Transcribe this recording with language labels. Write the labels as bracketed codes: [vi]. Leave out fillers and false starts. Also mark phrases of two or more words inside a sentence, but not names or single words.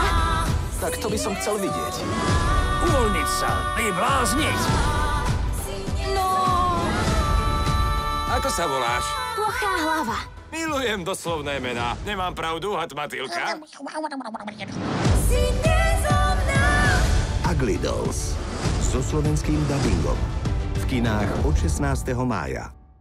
[sk] Tak to by som chcel vidieť. Uvoľniť sa, vyblázniť. No, Ako sa voláš? plochá hlava. Milujem doslovné mená. Nemám pravdu, Hatmatilka? Si nezlomná. Ugly-Dolls so slovenským dabingom. V kinách od 16. mája.